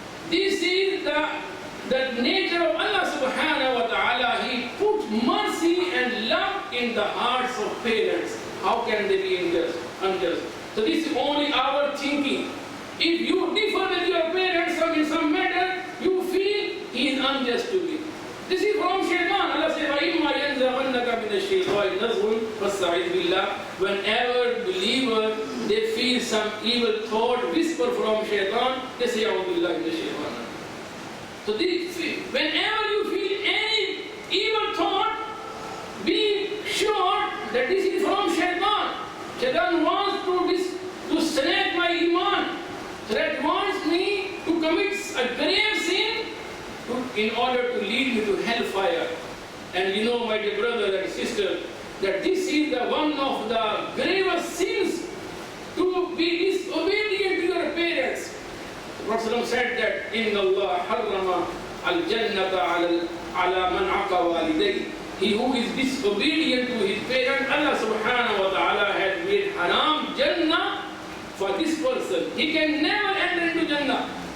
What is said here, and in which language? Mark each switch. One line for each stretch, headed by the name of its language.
English: This is the nature of Allah subhanahu wa ta'ala. He put mercy and love in the hearts of parents. How can they be unjust? So this is only our thinking. If you differ with your parents in some matter, you feel he is unjust to me. This is from Shaitan. Allah says,
Arabic: وَإِمَّا يَنْزَغَنَّكَ مِنَ الشَّيْطَانِ نَزْغٌ فَاسْتَعِذْ بِاللَّهِ.
English: Whenever believer, they feel some evil thought, whisper from Shaitan, they say,
Arabic: أَعُوذُ بِاللَّهِ مِنَ الشَّيْطَانِ.
English: So whenever you feel any evil thought, be sure that this is from Shaitan. Shaitan wants to snatch my iman. Shaitan wants me to commit a grave sin in order to lead me to hellfire. And you know, my dear brother and sister, that this is one of the gravest sins, to be disobedient to your parents. The Prophet said that,
Arabic: إِنَّ اللَّهَ حَرَّمَ الْجَنَّةَ عَلَى مَنْ عَقَ وَالِدَيْهِ.
English: He who is disobedient to his parents, Allah subhanahu wa ta'ala has made haram Jannah for this person. He can never enter into Jannah.